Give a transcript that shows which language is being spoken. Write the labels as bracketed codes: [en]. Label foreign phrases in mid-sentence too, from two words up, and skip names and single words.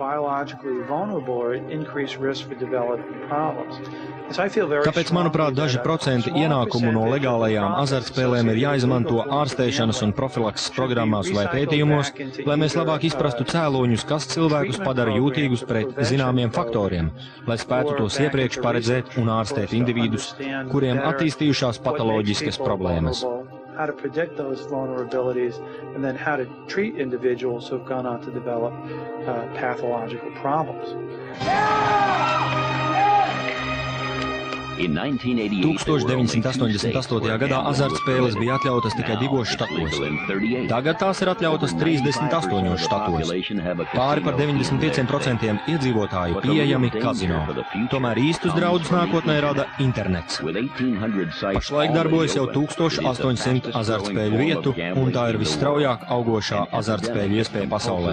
[lv] Tāpēc, manuprāt, daži procenti ienākumu no legālajām azartspēlēm ir jāizmanto ārstēšanas un profilakses programmās vai pētījumos, lai mēs labāk izprastu cēloņus, kas cilvēkus padara jūtīgus pret zināmiem faktoriem, lai spētu tos iepriekš paredzēt un ārstēt individus, kuriem attīstījušās patoloģiskas problēmas. [en] How to predict those vulnerabilities, and then how to treat individuals who have gone on to develop pathological problems. [lv] 1988. gadā azartspēles bija atļautas tikai 2 štatos. Tagad tās ir atļautas 38 štatos. Pāri par 95% iedzīvotāju pieejami kazino. Tomēr īstus draudus nākotnē rada internets. Pašlaik darbojas jau 1800 azartspēļu vietu, un tā ir visstraujāk augošā azartspēļu iespēja pasaulē.